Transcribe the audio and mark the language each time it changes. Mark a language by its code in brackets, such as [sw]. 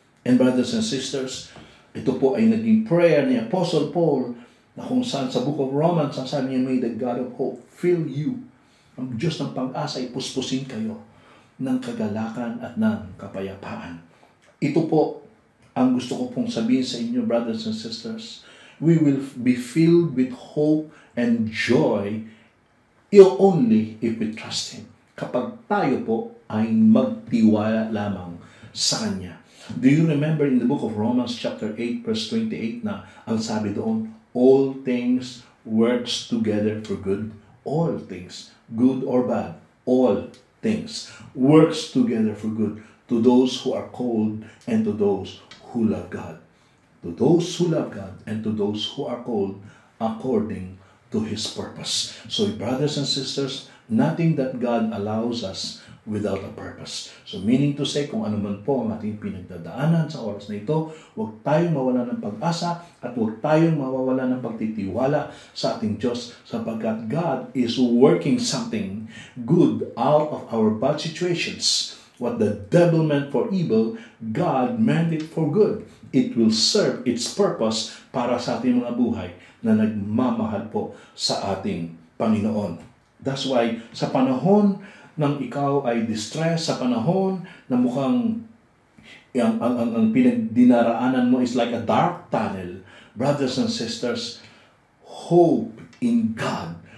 [tl] And brothers and sisters, ito po ay naging prayer ni Apostle Paul na kung saan sa Book of Romans, ang sabi niya, [en] may the God of hope fill you. [tl] Ang Diyos ng pag-asa ay puspusin kayo ng kagalakan at ng kapayapaan. Ito po ang gusto ko pong sabihin sa inyo, brothers and sisters. [en] We will be filled with hope and joy only if we trust Him. [tl] Kapag tayo po ay magtiwala lamang sa Kanya. [en] Do you remember in the book of Romans chapter 8 verse 28 [tl] na ang sabi doon, [en] all things works together for good. All things, good or bad, all things works together for good to those who are called and to those who love God. To those who love God and to those who are called according to His purpose. So brothers and sisters, nothing that God allows us without a purpose. [tl] So meaning to say, kung ano man po ang ating pinagdadaanan sa oras na ito, huwag tayong mawala ng pag-asa at huwag tayong mawawala ng pagtitiwala sa ating Diyos sapagkat [en] God is working something good out of our bad situations. What the devil meant for evil, God meant it for good. It will serve its purpose [tl] para sa ating mga buhay na nagmamahal po sa ating Panginoon. That's why sa panahon nang ikaw ay distress, sa panahon na mukhang ang pinagdinaraanan mo [en] is like a dark tunnel, brothers and sisters, hope in God.